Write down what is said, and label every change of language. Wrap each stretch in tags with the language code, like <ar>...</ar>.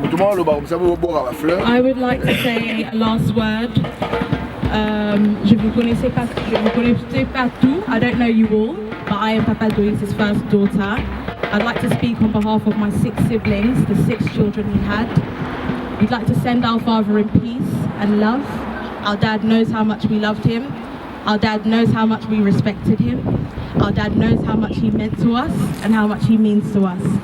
<en>I would like to say a last word.</en> <fr>Je vous connaissais pas tout.</fr> <en>I don't know you all, but I am Papa Doyis' first daughter. I'd like to speak on behalf of my 6 siblings, the 6 children he had. We'd like to send our father in peace and love. Our dad knows how much we loved him. Our dad knows how much we respected him. Our dad knows how much he meant to us and how much he means to us.</en>